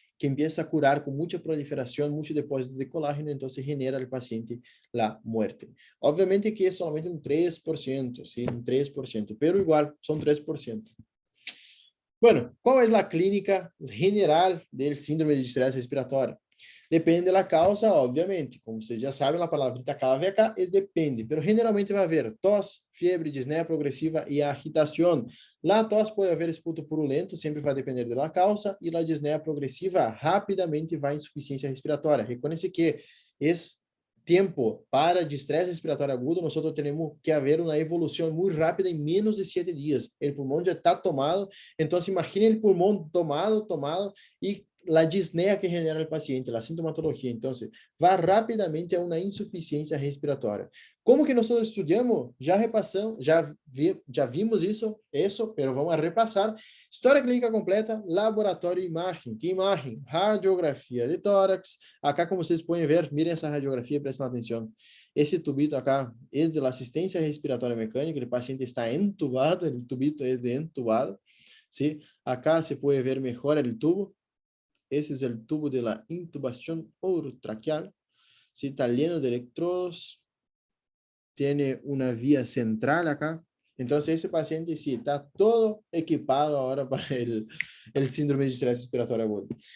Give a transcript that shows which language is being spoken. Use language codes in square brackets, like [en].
[es] que empieza a curar con mucha proliferación, mucho depósito de colágeno, entonces genera al paciente la muerte. Obviamente que es solamente un 3%, ¿sí? Un 3%, pero igual son 3%. Bueno, ¿cuál es la clínica general del síndrome de estrés respiratorio? Depende de la causa, obviamente. [pt] Como vocês já sabem, a palavrita clave [es] acá es depende, pero generalmente [pt] vai haver tos, fiebre, disneia progresiva e agitação. [es] La tos [pt] pode haver esputo purulento, sempre vai depender da causa, e a disneia progresiva rapidamente vai à insuficiência respiratória. Reconhece que esse tempo para de estresse respiratório agudo, nós temos que haver uma evolução muito rápida em menos de 7 dias. O pulmão já está tomado, então imagine o pulmão tomado, e a disneia que genera o paciente, a sintomatologia. Então, vai rapidamente a uma insuficiência respiratória. Como que nós estudamos? Já repassamos, já vimos isso, mas vamos repassar. História clínica completa, laboratório e imagem. Que imagem? Radiografia de tórax. Acá, como vocês podem ver, mirem essa radiografia, prestem atenção. Esse tubito acá é de assistência respiratória mecânica, o paciente está entubado, o tubito é de entubado. ¿Sí? Acá se pode ver melhor o tubo. [es] Ese es el tubo de la intubación orotraqueal. ¿Sí? Está lleno de electrodos. Tiene una vía central acá. Entonces, ese paciente sí está todo equipado ahora para el síndrome de estrés respiratorio agudo.